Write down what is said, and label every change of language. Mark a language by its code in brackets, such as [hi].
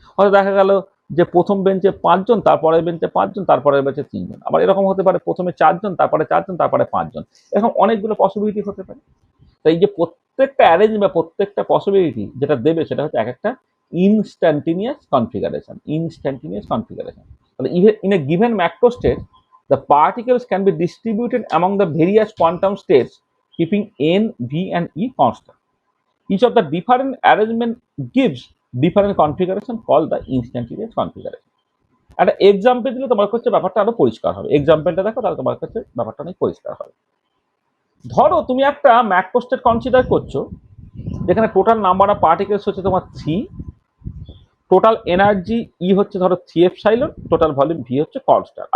[bn] হয়তো দেখা গেল যে প্রথম বেঞ্চে 5 জন, তারপরের বেঞ্চে 5 জন, তারপরের বেঞ্চে 3 জন। আবার এরকম হতে পারে প্রথমে 4 জন, তারপরে 4 জন, তারপরে 5 জন। এরকম অনেকগুলো পসিবিলিটি হতে পারে। তো এই যে প্রত্যেকটা অ্যারেঞ্জ বা প্রত্যেকটা পসিবিলিটি যেটা দেবে, সেটা হচ্ছে এক একটা ইনস্ট্যান্টিনিয়াস কনফিগারেশন, ইনস্ট্যান্টিনিয়াস কনফিগারেশন। [en] তাহলে even in a given macrostate, the particles can be distributed among the various quantum states, keeping n, v, and e constant. Each of the different arrangement gives different configuration called the instantaneous configuration. [bn] একটা example দিলে তোমার কাছে ব্যাপারটা আরো পরিষ্কার হবে। এক্সাম্পলটা দেখো, তাহলে তোমার কাছে ব্যাপারটা অনেক পরিষ্কার হবে। ধরো তুমি একটা ম্যাক্রোস্টেট কনসিডার করছো যেখানে টোটাল নাম্বার অফ পার্টিকেলস হচ্ছে তোমার 3, টোটাল এনার্জি ই হচ্ছে ধরো 3 এপসাইলন, টোটাল ভলিউম ভি হচ্ছে কনস্ট্যান্ট।